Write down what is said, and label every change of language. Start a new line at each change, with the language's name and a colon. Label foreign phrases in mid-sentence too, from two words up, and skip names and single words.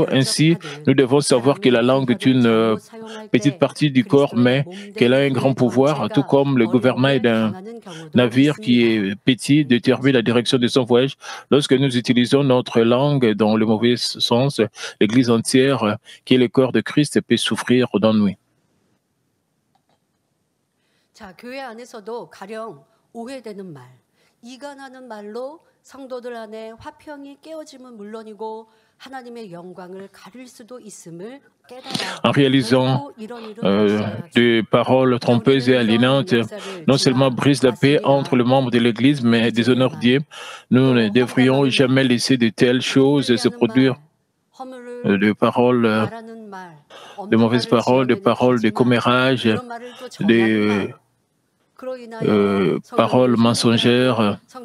French: Ainsi, nous devons savoir que la langue est une petite partie du corps, mais qu'elle a un grand pouvoir, tout comme le gouvernail d'un navire qui est petit détermine la direction de son voyage. Lorsque nous utilisons notre langue dans le mauvais sens, l'Église entière, qui est le corps de Christ, peut souffrir d'ennui.
Korean: 자, 교회 안에서도 가령 오해되는 말, 이간하는 말로 성도들 안에 화평이 깨어짐은 물론이고 하나님의 영광을 가릴 수도 있음을
French: en réalisant des paroles trompeuses et aliénantes, non seulement brise la paix entre les membres de l'Église, mais déshonore Dieu. Nous ne devrions jamais laisser de telles choses se produire. De paroles, de mauvaises paroles, de paroles de commérage, de paroles mensongères.